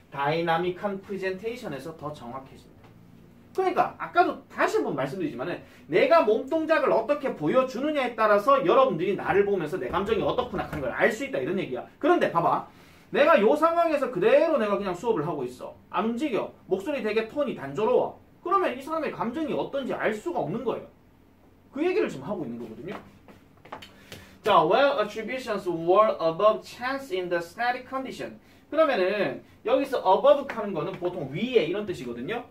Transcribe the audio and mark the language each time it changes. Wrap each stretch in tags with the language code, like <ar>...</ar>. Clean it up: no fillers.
<ko>다이나믹한 프레젠테이션에서 더 정확해진다. 그러니까 아까도 다시 한번 말씀드리지만은 내가 몸동작을 어떻게 보여주느냐에 따라서 여러분들이 나를 보면서 내 감정이 어떻구나 하는 걸 알 수 있다 이런 얘기야. 그런데 봐봐. 내가 요 상황에서 그대로 내가 그냥 수업을 하고 있어. 안 움직여. 목소리 되게 톤이 단조로워. 그러면 이 사람의 감정이 어떤지 알 수가 없는 거예요. 그 얘기를 지금 하고 있는 거거든요.</ko> <en>자, where attributions were above chance in the static condition.</en> <ko>그러면은 여기서 above 하는 거는 보통 위에 이런 뜻이거든요.</ko>